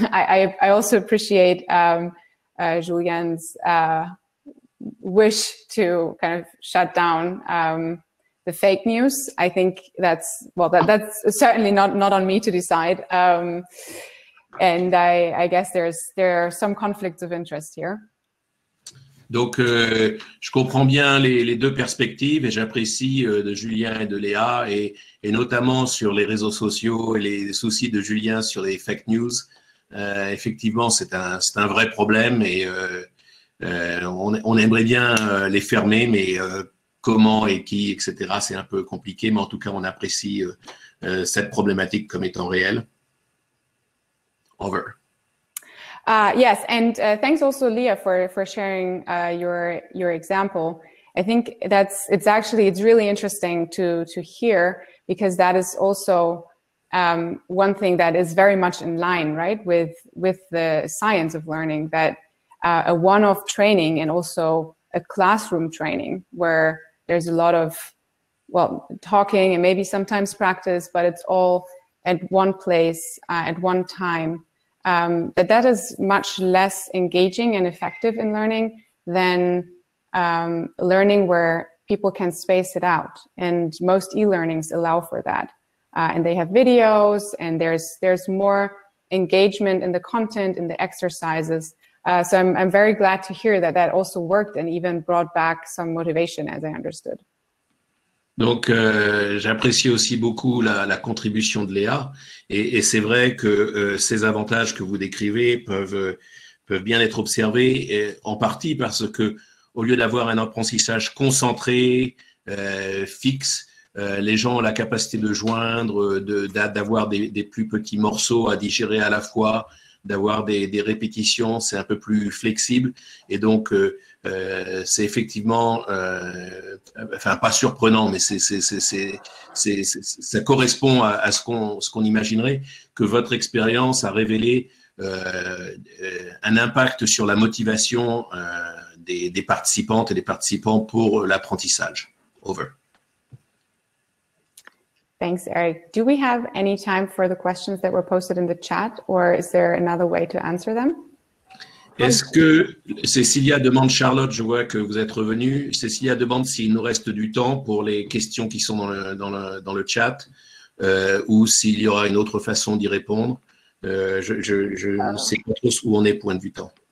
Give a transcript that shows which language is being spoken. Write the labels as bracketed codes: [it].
[en] I also appreciate Julien's wish to kind of shut down the fake news. I think that's certainly not on me to decide. And I guess there are some conflicts of interest here. [fr] Donc, je comprends bien les deux perspectives et j'apprécie de Julien et de Léa et notamment sur les réseaux sociaux et les soucis de Julien sur les fake news. Effectivement, c'est un vrai problème et on aimerait bien les fermer, mais comment et qui, etc., c'est un peu compliqué, mais en tout cas, on apprécie cette problématique comme étant réelle. [en] Over. Yes, and thanks also, Leah, for sharing your example. I think it's really interesting to hear, because that is also one thing that is very much in line, right, with the science of learning, that a one-off training and also a classroom training where there's a lot of, talking and maybe sometimes practice, but it's all at one place, at one time. That is much less engaging and effective in learning than learning where people can space it out. And most e-learnings allow for that. And they have videos, and there's more engagement in the content, in the exercises. So I'm very glad to hear that also worked and even brought back some motivation, as I understood. [fr] Donc, j'apprécie aussi beaucoup la contribution de Léa, et c'est vrai que ces avantages que vous décrivez peuvent bien être observés, et en partie parce que au lieu d'avoir un apprentissage concentré, fixe, les gens ont la capacité de joindre, d'avoir des plus petits morceaux à digérer à la fois, d'avoir des répétitions, c'est un peu plus flexible, et donc c'est effectivement, enfin pas surprenant, mais ça correspond à ce qu'on imaginerait, que votre expérience a révélé un impact sur la motivation des participantes et des participants pour l'apprentissage. Over. [en] Thanks, Eric. Do we have any time for the questions that were posted in the chat, or is there another way to answer them? [fr] Est-ce que Cécilia demande, Charlotte, je vois que vous êtes revenue, Cécilia demande s'il nous reste du temps pour les questions qui sont dans le chat, ou s'il y aura une autre façon d'y répondre. Je ne sais pas trop où on est point de vue temps.